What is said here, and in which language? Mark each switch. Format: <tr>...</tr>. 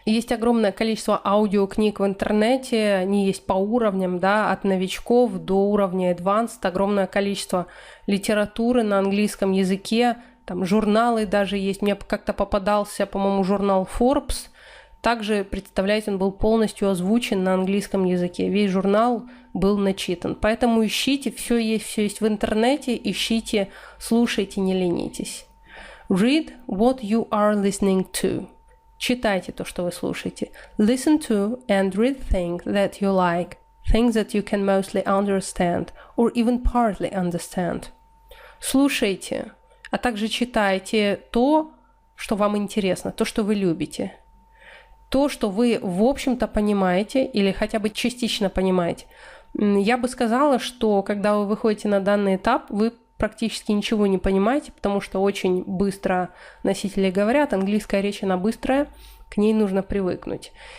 <ru>Есть огромное количество аудиокниг в интернете, они есть по уровням, да, от новичков до уровня advanced, огромное количество литературы на английском языке, там журналы даже есть. Мне как-то попадался, по-моему, журнал Forbes. Также, представляете, он был полностью озвучен на английском языке. Весь журнал был начитан. Поэтому ищите, все есть в интернете, ищите, слушайте, не ленитесь.</ru> <en>Read what you are listening to.</en> <ru>Читайте то, что вы слушаете.</ru> <en>Listen to and read things that you like, things that you can mostly understand or even partly understand.</en> <ru>Слушайте, а также читайте то, что вам интересно, то, что вы любите. То, что вы, в общем-то, понимаете или хотя бы частично понимаете. Я бы сказала, что когда вы выходите на данный этап, вы практически ничего не понимаете, потому что очень быстро носители говорят, английская речь, она быстрая, к ней нужно привыкнуть.</ru>